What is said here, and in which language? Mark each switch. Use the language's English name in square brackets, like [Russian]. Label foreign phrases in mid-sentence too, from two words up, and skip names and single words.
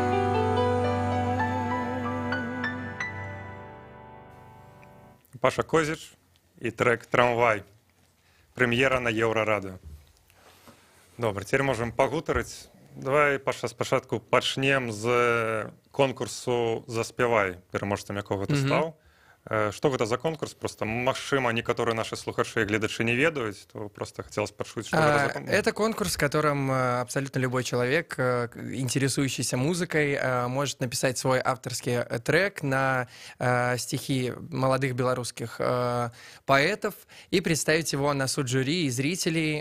[Belarusian] Паша Козіч і трек «Трамвай». Прэм'ера на Еўрарадыё. Добре, цяпер можам пагутарыць. Давай спачатку пачнем з конкурсу «Заспявай», пераможцам якога ты стаў. Што гэта за конкурс? Просто, магчыма, некаторыя наши слухачы и гледачы не ведаюць, [Russian] то просто хотелось пачуць, что это за конкурс. Это конкурс, в котором абсолютно любой человек, интересующийся музыкой, может написать свой авторский трек на стихи молодых белорусских поэтов и представить его на суд жюри и зрителей.